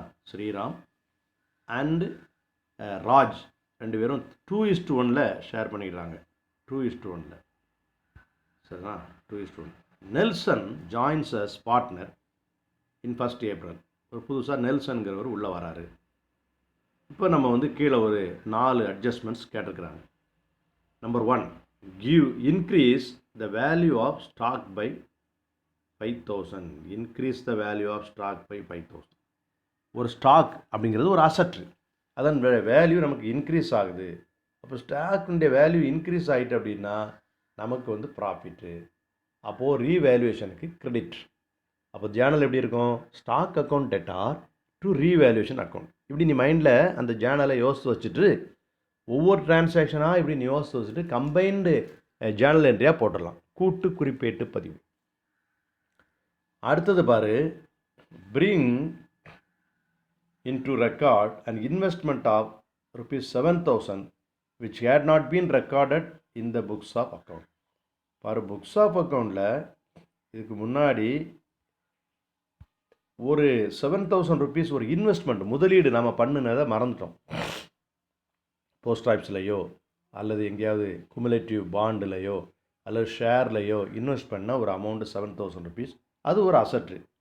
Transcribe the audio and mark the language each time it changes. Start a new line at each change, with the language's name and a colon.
Tamil: Sriram and Raj 2 பேரும் 2:1 share பண்ணிக்கிறாங்க. 2:1 சரிண்ணா. 2:1.
English: Nelson joins as partner in 1st April.
Tamil: ஒரு புதுசாக நெல்சன்கிறவர் உள்ளே வராரு. இப்போ நம்ம வந்து கீழே ஒரு 4 அட்ஜஸ்ட்மெண்ட்ஸ் கேட்டிருக்கிறாங்க.
English: Number 1, increase the value of stock by 5,000. increase the value of stock by 5,000.
Tamil: ஒரு ஸ்டாக் அப்படிங்கிறது ஒரு அசட், அதன் வேல்யூ நமக்கு இன்க்ரீஸ் ஆகுது. அப்போ ஸ்டாக்குடைய வேல்யூ இன்க்ரீஸ் ஆகிட்டு அப்படின்னா நமக்கு வந்து ப்ராஃபிட்டு. அப்போது ரீவேல்யூவேஷனுக்கு கிரெடிட். அப்போ ஜேர்னல் எப்படி இருக்கும்? Stock account debtor to revaluation account. இப்படி நீ மைண்டில் அந்த ஜேர்னலை யோசித்து வச்சுட்டு ஒவ்வொரு டிரான்சாக்ஷனாக இப்படி நீ யோசித்து வச்சுட்டு கம்பைன்டு ஜேர்னல் என்ட்ரியாக போட்டுடலாம். கூட்டு குறிப்பேட்டு பதிவு. அடுத்தது பாரு,
English: Bring into record an investment of ₹7,000 which had not been recorded in the books of account.
Tamil: பாரு, புக்ஸ் ஆஃப் அக்கௌண்ட்டில் இதுக்கு முன்னாடி ஒரு ₹7,000 ஒரு இன்வெஸ்ட்மெண்ட் முதலீடு நம்ம பண்ணினதை மறந்துட்டோம். போஸ்ட் ஆஃபீஸ்லையோ அல்லது எங்கேயாவது குமுலேட்டிவ் பாண்டுலையோ அல்லது ஷேர்லையோ இன்வெஸ்ட் பண்ண ஒரு அமௌண்ட்டு ₹7,000. அது ஒரு அசட்டு.